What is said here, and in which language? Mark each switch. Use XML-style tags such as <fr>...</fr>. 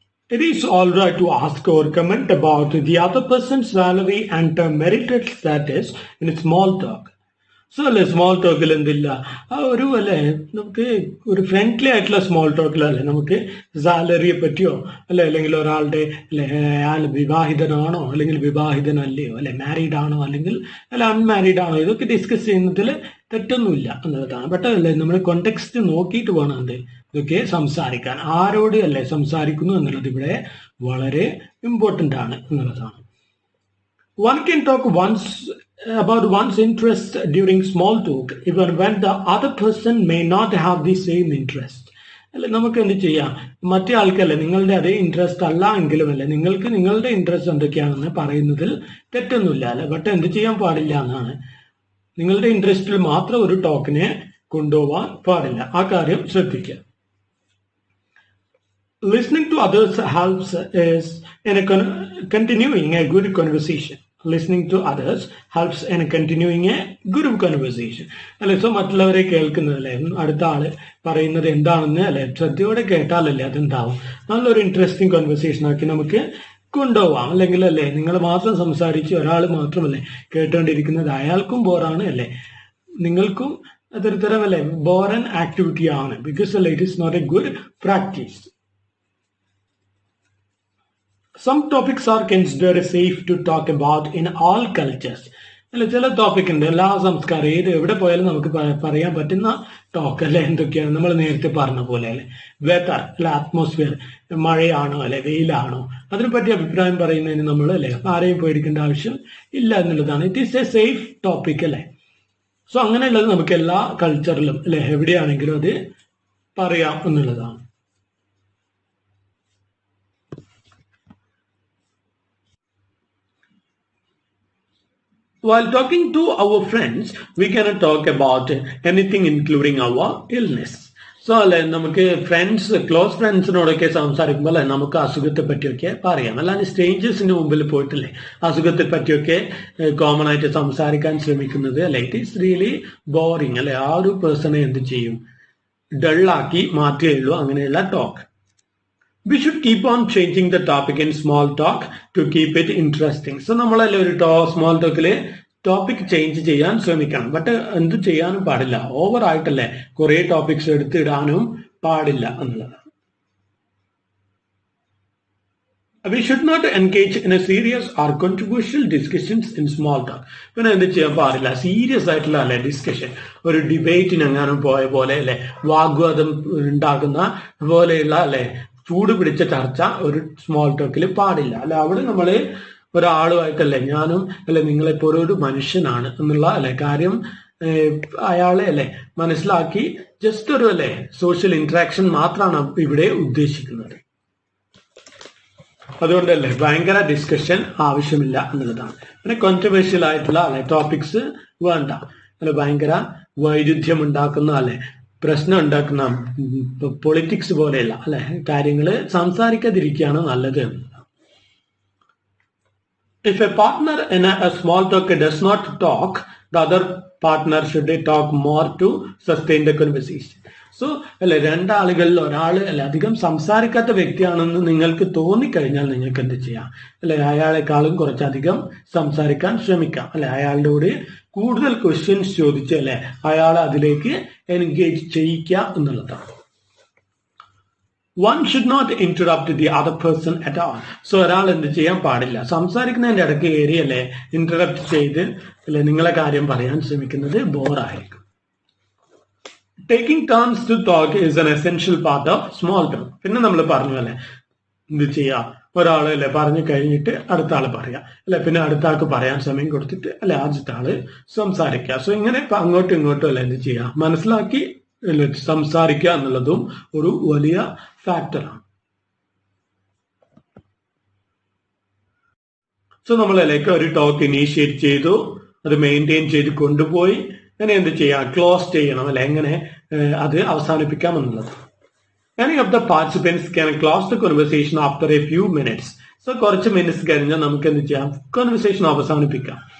<en>It is all right to ask or comment about the other person's salary and marital status in small talk.</en> <ml>So small ടോക്കിൽ എന്തില്ല ഒരു നമുക്ക് ഒരു friendly ആയിട്ടുള്ള small ടോക്കിലല്ലേ നമുക്ക് സാലറിയെ പറ്റിയോ അല്ലെങ്കിൽ ഒരാളുടെ അയാൾ വിവാഹിതനാണോ അല്ലെങ്കിൽ വിവാഹിതനല്ലയോ മാരീഡ് ആണോ അല്ലെങ്കിൽ അൺമാരീഡ് ആണോ ഇതൊക്കെ ഡിസ്കസ് ചെയ്യുന്നതിൽ തെറ്റൊന്നുമില്ല എന്നുള്ളതാണ്. ബട്ട് നമ്മൾ കോണ്ടെക്സ്റ്റ് നോക്കിയിട്ട് വേണം ഇതൊക്കെ സംസാരിക്കാൻ. ആരോട് അല്ലെ സംസാരിക്കുന്നു എന്നുള്ളത് ഇവിടെ വളരെ ഇമ്പോർട്ടന്റ് ആണ് എന്നുള്ളതാണ്.</ml> <en>One can talk about one's interest during small talk even when the other person may not have the same interest.</en> <ml>അല്ലെ നമുക്ക് എന്ത് ചെയ്യാം, മറ്റേ ആൾക്കല്ലേ നിങ്ങളുടെ അതേ ഇൻട്രസ്റ്റ് അല്ല എങ്കിലും അല്ലെ നിങ്ങൾക്ക് നിങ്ങളുടെ ഇൻട്രസ്റ്റ് എന്തൊക്കെയാണെന്ന് പറയുന്നതിൽ തെറ്റൊന്നുമില്ല അല്ലെ. ബട്ട് എന്ത് ചെയ്യാൻ പാടില്ല എന്നാണ്, നിങ്ങളുടെ ഇൻട്രസ്റ്റിൽ മാത്രം ഒരു ടോക്കിനെ കൊണ്ടുപോകാൻ പാടില്ല. ആ കാര്യം ശ്രദ്ധിക്കുക.</ml> <en>Listening to others helps is in continuing a good conversation. Listening to others helps in continuing a good conversation.</en> <ml>അല്ലെ, സോ മറ്റുള്ളവരെ കേൾക്കുന്നതല്ലേ, അടുത്ത ആള് പറയുന്നത് എന്താണെന്ന് അല്ലെ ശ്രദ്ധയോടെ കേട്ടാലല്ലേ അതെന്താവും, നല്ലൊരു ഇൻട്രസ്റ്റിംഗ് കൺവെർസേഷൻ ആക്കി നമുക്ക് കൊണ്ടുപോവാം. അല്ലെങ്കിൽ അല്ലേ നിങ്ങൾ മാത്രം സംസാരിച്ച് ഒരാൾ മാത്രമല്ലേ കേട്ടോണ്ടിരിക്കുന്നത്, അയാൾക്കും ബോറാണ് അല്ലേ, നിങ്ങൾക്കും അതൊരു തരം അല്ലെ ബോറൻ ആക്ടിവിറ്റി ആണ്.</ml> <en>Because അല്ലെ it is not a good practice. Some topics are considered safe to talk about in all cultures.</en> <ml>അല്ലെ, ചില ടോപ്പിക് ഉണ്ട് എല്ലാ സംസ്കാരം ഏത് എവിടെ പോയാലും നമുക്ക് പറയാൻ പറ്റുന്ന ടോക്ക് അല്ലെ എന്തൊക്കെയാണ് നമ്മൾ നേരത്തെ പറഞ്ഞ പോലെ അല്ലെ. വെതർ അല്ലെ, അറ്റ്മോസ്ഫിയർ, മഴയാണോ അല്ലെ വെയിലാണോ, അതിനെപ്പറ്റി അഭിപ്രായം പറയുന്നതിന് നമ്മൾ അല്ലെ ആരെയും പേടിക്കേണ്ട ആവശ്യം ഇല്ല എന്നുള്ളതാണ്.</ml> <en>it is a safe topic</en> <ml>അല്ലെ. സോ അങ്ങനെയുള്ളത് നമുക്ക് എല്ലാ കൾച്ചറിലും അല്ലെ എവിടെയാണെങ്കിലും അത് പറയാം എന്നുള്ളതാണ്.</ml> <en>While talking to our friends, we cannot talk about anything including our illness.</en> <ml>So അല്ലെ നമുക്ക് ക്ലോസ് ഫ്രണ്ട്സിനോടൊക്കെ സംസാരിക്കുമ്പോൾ അല്ലെ നമുക്ക് അസുഖത്തെ പറ്റിയൊക്കെ പറയാം. അല്ലാതെ സ്ട്രേഞ്ചേഴ്സിന്റെ മുമ്പിൽ പോയിട്ടില്ലേ അസുഖത്തെ പറ്റിയൊക്കെ കോമൺ ആയിട്ട് സംസാരിക്കാൻ ശ്രമിക്കുന്നത് അല്ലെ</ml> <en>it is really boring</en> <ml>അല്ലെ. ആ ഒരു പേഴ്സണെ എന്ത് ചെയ്യും, ഡള്ളാക്കി മാറ്റുകയുള്ളൂ അങ്ങനെയുള്ള talk.</ml> <en>We should keep on changing the topic in small talk to keep it interesting.</en> <ml>So നമ്മളല്ലേ ഒരു സ്മോൾ ടോക്കില് ടോപ്പിക് ചേഞ്ച് ചെയ്യാൻ ശ്രമിക്കണം. ബട്ട് എന്ത് ചെയ്യാനും പാടില്ല, ഓവർ ആയിട്ടല്ലേ കുറെ ടോപ്പിക്സ് എടുത്തിടാനും പാടില്ല എന്നുള്ളതാണ്.</ml> <en>We should not engage in a serious or controversial discussions in small talk.</en> <ml>പിന്നെ എന്ത് ചെയ്യാൻ പാടില്ല, സീരിയസ് ആയിട്ടുള്ള അല്ലെ ഡിസ്കഷൻ, ഒരു ഡിബേറ്റിനെങ്ങാനും പോയ പോലെ അല്ലെ വാഗ്വാദം ഉണ്ടാക്കുന്ന പോലെയുള്ള അല്ലെ ചൂട് പിടിച്ച ചർച്ച ഒരു സ്മോൾ ടോക്കിൽ പാടില്ല അല്ലെ. അവിടെ നമ്മള് ഒരാളുമായിട്ടല്ലേ ഞാനും അല്ലെ നിങ്ങളെപ്പോലെ ഒരു മനുഷ്യനാണ് എന്നുള്ള അല്ലെ കാര്യം അയാളെ അല്ലെ മനസ്സിലാക്കി ജസ്റ്റ് ഒരു അല്ലെ സോഷ്യൽ ഇന്ററാക്ഷൻ മാത്രമാണ് ഇവിടെ ഉദ്ദേശിക്കുന്നത്. അതുകൊണ്ടല്ലേ ഭയങ്കര ഡിസ്കഷൻ ആവശ്യമില്ല എന്നുള്ളതാണ്. പിന്നെ കോൺട്രവേഴ്ഷ്യൽ ആയിട്ടുള്ള അല്ലെ ടോപ്പിക്സ് വേണ്ട അല്ലെ, ഭയങ്കര വൈരുദ്ധ്യം ഉണ്ടാക്കുന്ന അല്ലെ പ്രശ്നം ഉണ്ടാക്കുന്ന പൊളിറ്റിക്സ് പോലെയല്ല അല്ലെ കാര്യങ്ങള് സംസാരിക്കാതിരിക്കുകയാണ് നല്ലത്.</ml> <en>If a partner in a small talk does not talk, the other partner should talk more to sustain the conversation.</en> <ml>So അല്ലെ രണ്ടാളുകളിൽ ഒരാൾ അല്ലെ അധികം സംസാരിക്കാത്ത വ്യക്തിയാണെന്ന് നിങ്ങൾക്ക് തോന്നിക്കഴിഞ്ഞാൽ നിങ്ങൾക്ക് എന്ത് ചെയ്യാം അല്ലെ അയാളെക്കാളും കുറച്ചധികം സംസാരിക്കാൻ ശ്രമിക്കാം അല്ലെ. അയാളുടെ കൂടെ കൂടുതൽ ക്വസ്റ്റ്യൻസ് ചോദിച്ച് അല്ലെ അയാളെ അതിലേക്ക് എൻഗേജ് ചെയ്യിക്കുക എന്നുള്ളതാണ്.</ml> <en>One should not interrupt the other person at all.</en> <ml>So ഒരാൾ എന്ത് ചെയ്യാൻ പാടില്ല, സംസാരിക്കുന്നതിന്റെ ഇടയ്ക്ക് കയറി അല്ലെ ഇന്ററപ്റ്റ് ചെയ്ത് അല്ലെ നിങ്ങളെ കാര്യം പറയാൻ ശ്രമിക്കുന്നത് ബോറായിരിക്കും.</ml> <en>Taking turns to talk is an essential part of small talk.</en> <ml>പിന്നെ നമ്മൾ പറഞ്ഞു അല്ലെ എന്ത് ചെയ്യാ, ഒരാള് അല്ലെ പറഞ്ഞു കഴിഞ്ഞിട്ട് അടുത്ത ആള് പറയാ അല്ലെ, പിന്നെ അടുത്ത ആൾക്ക് പറയാൻ സമയം കൊടുത്തിട്ട് അല്ലെ ആദ്യത്തെ ആള് സംസാരിക്കുക. സോ ഇങ്ങനെ അങ്ങോട്ടും ഇങ്ങോട്ടും അല്ലെ എന്ത് ചെയ്യാ മനസ്സിലാക്കി സംസാരിക്കുക എന്നുള്ളതും ഒരു വലിയ ഫാക്ടറാണ്. സോ നമ്മളതിലേക്ക് ഒരു ടോക്ക് ഇനീഷ്യേറ്റ് ചെയ്തു, അത് മെയിൻറ്റെയിൻ ചെയ്ത് കൊണ്ടുപോയി അങ്ങനെ എന്ത് ചെയ്യാം ക്ലോസ് ചെയ്യണം അല്ലെ, എങ്ങനെ അത് അവസാനിപ്പിക്കാം എന്നുള്ളത്.</ml> <en>Any of the participants can close the conversation after a few minutes.</en> <ml>So കുറച്ച് മിനിറ്റ്സ് കഴിഞ്ഞാൽ നമുക്ക് എന്ത് ചെയ്യാം conversation അവസാനിപ്പിക്കാം.</ml>